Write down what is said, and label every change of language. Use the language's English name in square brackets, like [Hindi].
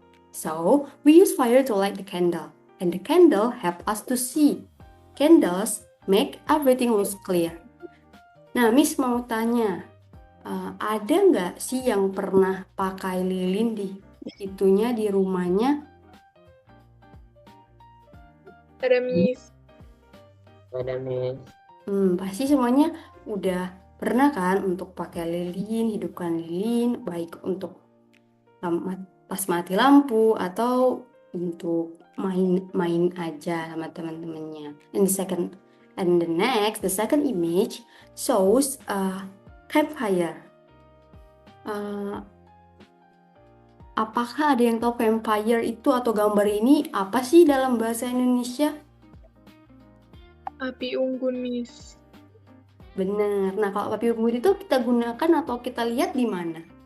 [English] So, we use fire to light the candle, and the candle help us to see. Candles make everything look clear. [Indonesian] Nah, Miss mau tanya, ada nggak sih yang pernah pakai lilin di itunya di rumahnya? Ada, Miss. Ada, Miss. Pasti semuanya udah pernah kan untuk pakai lilin, hidupkan lilin, baik untuk pas mati lampu atau untuk main aja sama teman-temannya. [English] The second image shows a campfire. [Indonesian] Apakah ada yang tahu campfire itu atau gambar ini apa sih dalam bahasa Indonesia? Api unggun, Miss. Benar. Nah, kalau api unggun itu kita gunakan atau kita lihat di mana?